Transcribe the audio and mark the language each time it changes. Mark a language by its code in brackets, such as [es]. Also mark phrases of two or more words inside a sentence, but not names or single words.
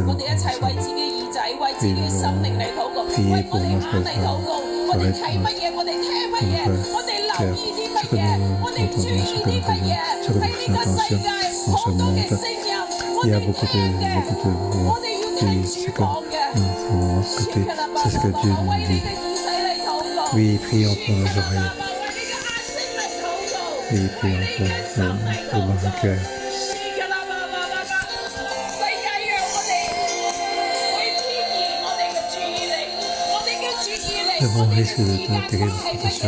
[yue] 我哋一齊為自己耳仔、為自己心靈嚟禱告，為我哋眼嚟禱告。我哋睇乜嘢，我哋聽乜嘢，我哋留意啲乜嘢，我哋注意啲乜嘢。喺呢個世界好多嘅聲音，我哋聽嘅，我哋要聽主講嘅。 [fr] C'est ce que Dieu nous dit. Oui, prions pour nos oreilles. Oui, prions pour nos cœurs. Devant le risque de terribles tentations.